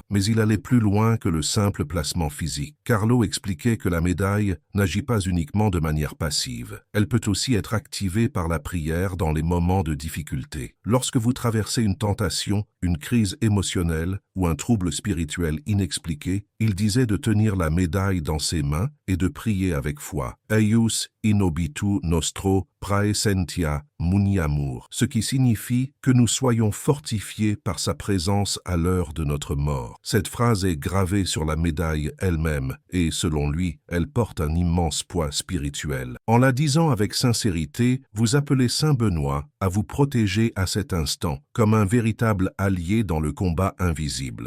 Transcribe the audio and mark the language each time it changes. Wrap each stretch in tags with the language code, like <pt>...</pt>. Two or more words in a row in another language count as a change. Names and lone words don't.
<fr>Mais il allait plus loin que le simple placement physique. Carlo expliquait que la médaille n'agit pas uniquement de manière passive. Elle peut aussi être activée par la prière dans les moments de difficulté. Lorsque vous traversez une tentation, une crise émotionnelle ou un trouble spirituel inexpliqué, il disait de tenir la médaille dans ses mains et de prier avec foi.</fr> <la>Eius in obitu nostro praesentia muniamur,</la> <fr>ce qui signifie que nous soyons fortifiés par sa présence à l'heure de notre mort. Cette phrase est gravée sur la médaille elle-même et, selon lui, elle porte un immense poids spirituel. En la disant avec sincérité, vous appelez Saint Benoît à vous protéger à cet instant, comme un véritable allié dans le combat invisible.</fr>